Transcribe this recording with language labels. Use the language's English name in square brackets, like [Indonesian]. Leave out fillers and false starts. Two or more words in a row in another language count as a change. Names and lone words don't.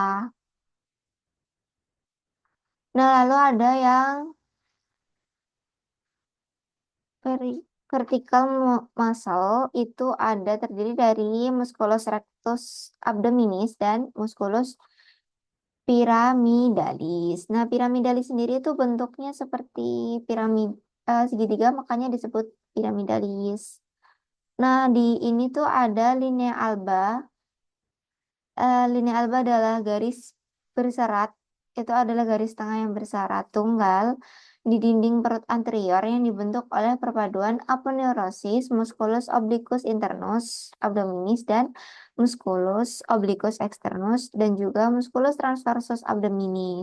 [Indonesian] Nah, lalu ada yang [English] vertical muscle [Indonesian] itu ada terdiri dari [Latin] musculus rectus abdominis [Indonesian] dan [Latin] musculus piramidalis. [Indonesian] Nah, piramidalis sendiri itu bentuknya seperti piramid segitiga, makanya disebut piramidalis. Nah, di ini tuh ada [Latin] linea alba. Linea alba [Indonesian] adalah garis berserat. Itu adalah garis tengah yang berserat tunggal di dinding perut anterior yang dibentuk oleh perpaduan aponeurosis [Latin] musculus obliquus internus abdominis [Indonesian] dan [Latin] musculus obliquus externus [Indonesian] dan juga [Latin] musculus transversus abdominis.